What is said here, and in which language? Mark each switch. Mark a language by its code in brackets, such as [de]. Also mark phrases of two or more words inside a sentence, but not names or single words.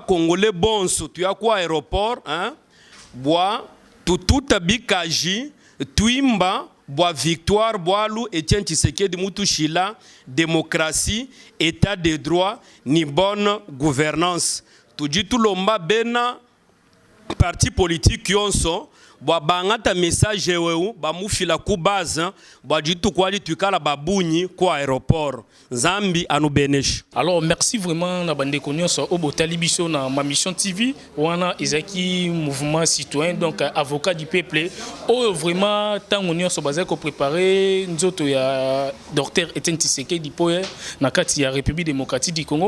[lua] congolais bonso tuya kwa aéroport hein bwa tututa bikaji tuimba bwa victoire bwalu Etienne Tshisekedi mutushila démocratie [fr] état de droit [lua] ni [fr] bonne gouvernance [lua] tujitu lomba bena [fr] parti politique [lua] yonso bwa bangata message weu ba mufila ku base bwa jitu kwali tukala babunyi kwa aéroport Zambi anubenesh. [fr] Alors merci vraiment [ln] na bande konyoso obo talibiso na ma mission TV wana ezaki [fr] mouvement citoyen donc avocat du peuple [ln] o vraiment tango nyonso bazako préparer nzoto ya docteur Etienne Tshisekedi poe na kati ya République démocratique du Congo.